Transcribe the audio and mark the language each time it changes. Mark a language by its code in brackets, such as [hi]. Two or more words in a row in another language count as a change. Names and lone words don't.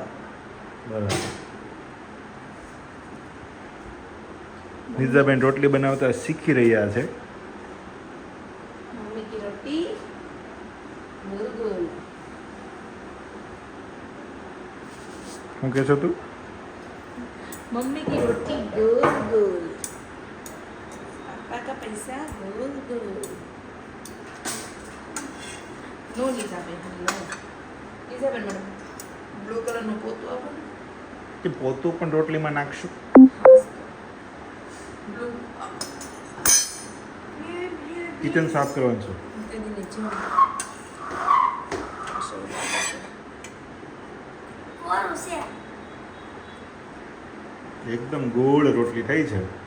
[gu] બરાબર. નિઝાબેન રોટલી બનાવતા શીખી રહ્યા છે. [hi] मम्मी की रोटी गोल गोल. [gu] શું કહે છો તું? [hi] मम्मी की रोटी गोल गोल, पापा का पैसा गोल गोल. [gu] नो લીઝાબેન, નો લીઝાબેન મેડમ, બ્લુ કલરનું પોતું આપો ને. કે પોતું પણ રોટલીમાં નાખશું? બ્લુ કિચન સાફ કરવાનું છે. તેની નીચે એકદમ ગોળ રોટલી થઈ છે.